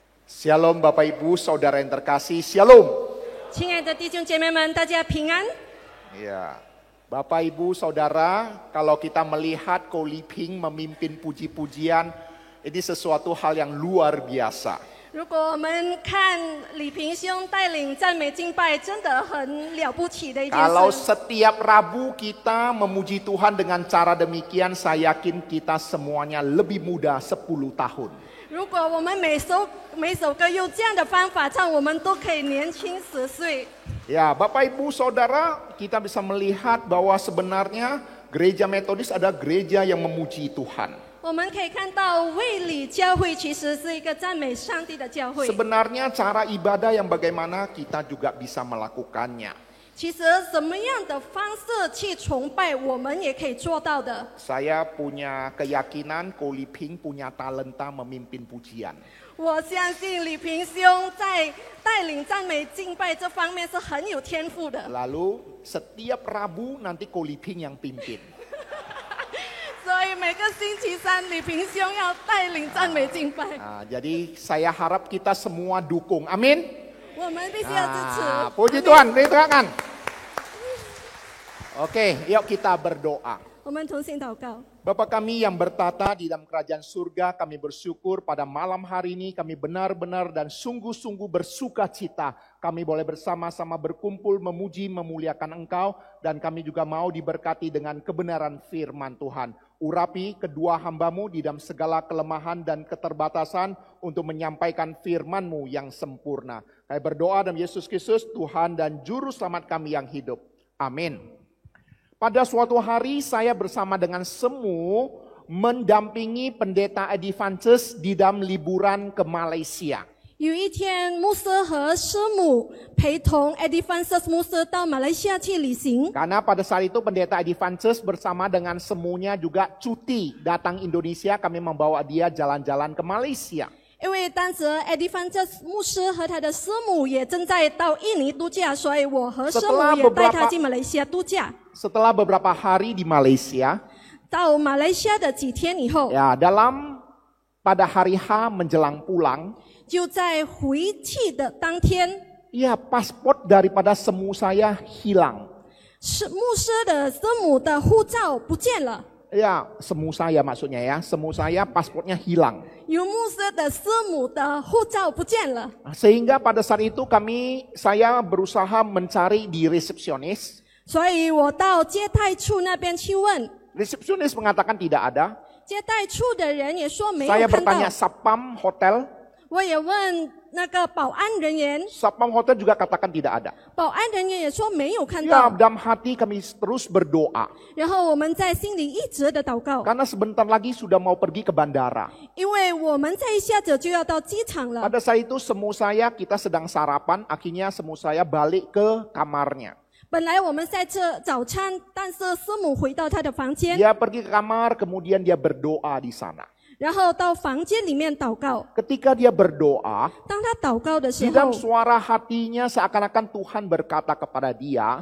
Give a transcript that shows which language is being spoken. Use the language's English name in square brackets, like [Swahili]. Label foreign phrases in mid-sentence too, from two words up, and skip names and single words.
[Indonesian] Shalom Bapak Ibu, Saudara yang terkasih, Shalom. [Chinese] 亲爱的弟兄姐妹们，大家平安。 [Indonesian] Ya, Bapak Ibu, Saudara, kalau kita melihat Ko Liping memimpin puji-pujian, ini sesuatu hal yang luar biasa. [Chinese] 如果我们看李平兄带领赞美敬拜，真的很了不起的一件 [Indonesian] Kalau [Chinese] 事。 [Indonesian] setiap Rabu kita memuji Tuhan dengan cara demikian, saya yakin kita semuanya lebih muda 10 tahun. [Chinese] 如果我们每首歌用这样的方法唱，我们都可以年轻10岁。 [Indonesian] Ya, Bapak Ibu Saudara, kita bisa melihat bahwa sebenarnya gereja Metodis ada gereja yang memuji Tuhan. [Chinese] 我们可以看到卫理教会其实是一个赞美上帝的教会。 [Indonesian] Sebenarnya cara ibadah yang bagaimana kita juga bisa melakukannya. [Chinese] 其实什么样的方式去崇拜，我们也可以做到的。 [Indonesian] Saya punya keyakinan Ko Liping punya talenta memimpin pujian. [Chinese] 我相信李平兄在带领赞美敬拜这方面是很有天赋的。 [Indonesian] Lalu setiap Rabu nanti Ko Liping yang pimpin. [Chinese] 所以每个星期三，李平兄要带领赞美敬拜， [Indonesian] Nah, jadi saya harap kita semua dukung. Amin. [Chinese] 我们必须要支持。 [Indonesian] Puji Tuhan, diterangkan. Oke, yuk kita berdoa. [Chinese] 我们同心祷告。 [Indonesian] Bapa kami yang bertata di dalam kerajaan surga, kami bersyukur pada malam hari ini kami benar-benar dan sungguh-sungguh bersuka cita. Kami boleh bersama-sama berkumpul memuji, memuliakan Engkau, dan kami juga mau diberkati dengan kebenaran firman Tuhan. Urapi kedua hamba-Mu di dalam segala kelemahan dan keterbatasan untuk menyampaikan firman-Mu yang sempurna. Kami berdoa dalam Yesus Kristus, Tuhan dan Juru Selamat kami yang hidup. Amin. Pada suatu hari saya bersama dengan Semu mendampingi pendeta Advances di dalam liburan ke Malaysia. [Chinese] 有一天，牧师和师母陪同 Advances 牧师到马来西亚去旅行。 [Indonesian] Karena pada saat itu pendeta Advances bersama dengan Semunya juga cuti datang Indonesia, kami membawa dia jalan-jalan ke Malaysia. [Chinese] 因为当时 Advances 牧师和他的师母也正在到印尼度假，所以我和师母也带他去马来西亚度假。 [Indonesian] Setelah beberapa hari di Malaysia, [Chinese] 到马来西亚的几天以后， [Indonesian] ya pada hari H menjelang pulang, [Chinese] 就在回去的当天， [Indonesian] ya paspor daripada Semu saya hilang. [Chinese] 是牧师的师母的护照不见了。 [Indonesian] Ya, Semu saya maksudnya ya, Semu saya paspornya hilang. [Chinese] 有牧师的师母的护照不见了， [Indonesian] Sehingga pada saat itu saya berusaha mencari di resepsionis. [Chinese] 所以我到接待处那边去问， [Indonesian] Resepsionis mengatakan tidak ada. [Chinese] 接待处的人也说没 [Indonesian] Saya [Chinese] 有看到 [Indonesian] bertanya。Satpam hotel. [Chinese] 我也问那个保安人员， [Indonesian] Satpam hotel juga katakan tidak ada. [Chinese] 保安人员也说没有看 [Indonesian] Ya, [Chinese] 到。 [Indonesian] dalam hati kami terus berdoa. [Chinese] 然后我们在心里一直的祷告， [Indonesian] Karena sebentar lagi sudah mau pergi ke bandara. [Chinese] 因为我们再一下子就要到机场了。 [Indonesian] Pada saat itu Semu saya, kita sedang sarapan, akhirnya Semu saya balik ke kamarnya. [Chinese] 本来我们在吃早餐，但是师母回到她的房间， [Indonesian] Dia pergi ke kamar, kemudian dia berdoa di sana. [Chinese] 然后到房间里面祷告。 [Indonesian] Ketika dia berdoa, [Chinese] 当他祷告的时 [Indonesian] di dalam [Chinese] 候， [Indonesian] suara hatinya seakan-akan Tuhan berkata kepada dia,